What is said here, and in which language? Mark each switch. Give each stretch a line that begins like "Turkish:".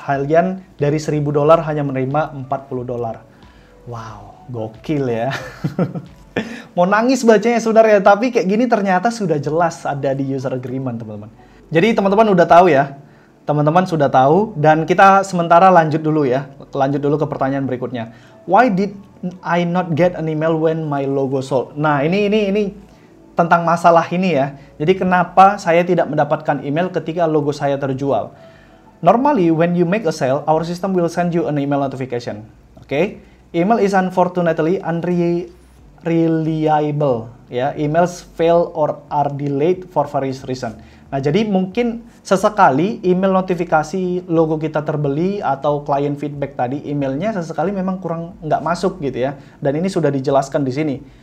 Indonesian: Kalian dari $1000 hanya menerima $40. Wow, gokil ya. Mau nangis bacanya saudara ya, tapi kayak gini ternyata sudah jelas ada di user agreement teman-teman. Jadi teman-teman udah tahu ya, teman-teman sudah tahu, dan kita sementara lanjut dulu ya. Lanjut dulu ke pertanyaan berikutnya.
English: Why did I not get an email when my logo sold?
Indonesian: Nah, ini tentang masalah ini ya. Jadi kenapa saya tidak mendapatkan email ketika logo saya terjual?
English: Normally when you make a sale, our system will send you an email notification. Okay? Email is unfortunately unreliable. Ya, emails fail or are delayed for various reason.
Indonesian: Nah, jadi mungkin sesekali email notifikasi logo kita terbeli atau klien feedback tadi, emailnya sesekali memang kurang nggak masuk gitu ya. Dan ini sudah dijelaskan di sini.